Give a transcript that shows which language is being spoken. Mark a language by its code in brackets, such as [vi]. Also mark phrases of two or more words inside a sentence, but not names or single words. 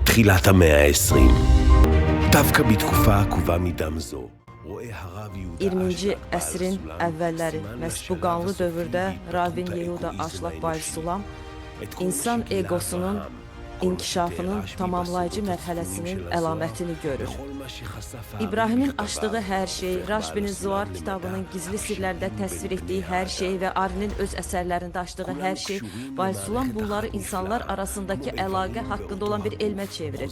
[he] בתחילת המאה ה-20. דווקא בתקופה עקובה מדם זו, רואה הרב יהודה [az] 20-ci əsrin əvvəlləri məhz bu qanlı dövrdə Ravin Yehuda Aşlaq Baysulam insan egosunun inkişafının tamamlayıcı mərhələsinin əlamətini görür. İbrahimin açdığı hər şey, Raşbinin Zuar kitabının gizli sirlərdə təsvir etdiyi hər şey və Arinin öz əsərlərində açdığı hər şey, Baysulam bunları insanlar arasındakı əlaqə haqqında olan bir elmə çevirir.